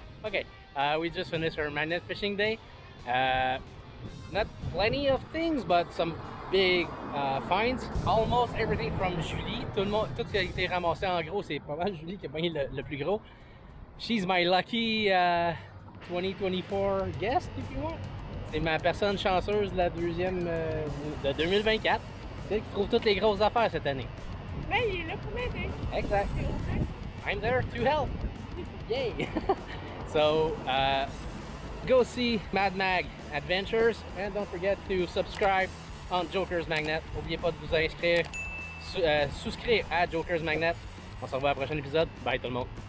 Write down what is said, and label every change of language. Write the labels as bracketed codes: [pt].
[en] Okay, we just finished our magnet fishing day. Not plenty of things, but some big finds. Almost everything from Julie. [fr] Tout ce qui a été ramassé en gros, c'est pas mal Julie qui a pogné le plus gros. [en] She's my lucky 2024 guest, if you want. [fr] C'est ma personne chanceuse de la deuxième de 2024. C'est qui trouve toutes les grosses affaires cette année. Mais il est là pour m'aider. [en] Exact. I'm there to help. Yay! So, go see Mad Mag Adventures and don't forget to subscribe on Joker's Magnet. [fr] N'oubliez pas de vous inscrire, souscrire à Joker's Magnet. On se revoit au prochain épisode. Bye tout le monde.